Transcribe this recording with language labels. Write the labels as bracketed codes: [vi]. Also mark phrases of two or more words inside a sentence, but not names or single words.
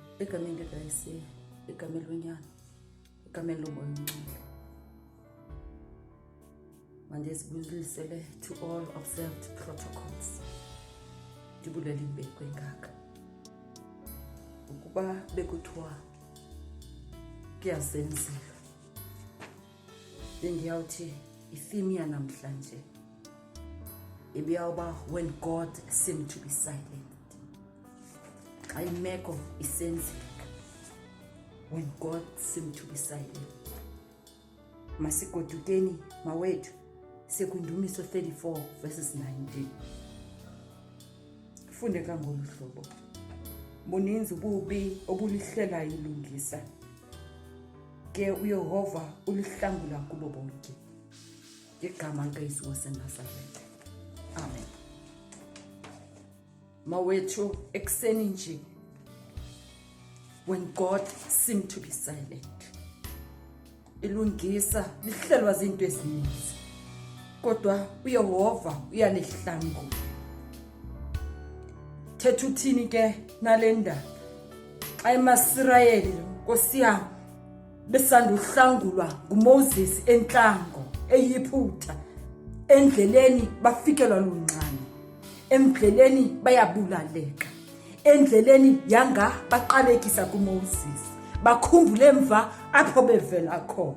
[xh] egameni likaYise, egameni lonyana, egameni lomoya omngcwele. [zu] Manje sibulisele [en] to all observed protocols. [xh] Ndibulela imbeko engaka. Ukuba bekuthiwa kuyazenzela. [zu] Bengiyawuthi itheme yanamhlanje ibiyawuba [en] when God seemed to be silent. [xh] Ayimeko isenzeka [en] when God seemed to be silent. [xh] Masigodukeni mawethu sekundumiso 34 verses 19. Funde kangolu hlobo. Buninzi ububi obulihlela ilungisa. Ke uYehova ulihlangula kubo bonke. Ngegama likaYesu waseNazaretha. [en] Amen. [xh] Mawethu ekseni nje [en] when God seemed to be silent. [xh] Ilungisa lihlelwa izinto ezininzi. Kodwa uYehova uyalihlangula. Thetha uthini ke nalenda? Xa eMasirayeli Nkosi yami besanda uhlangulwa nguMoses entlango eyiphutha endleleni bafikelwa lunqane, endleleni bayabulaleka, endleleni yanga baqalekisa kuMoses, bakhumbule emva apho bevela khona.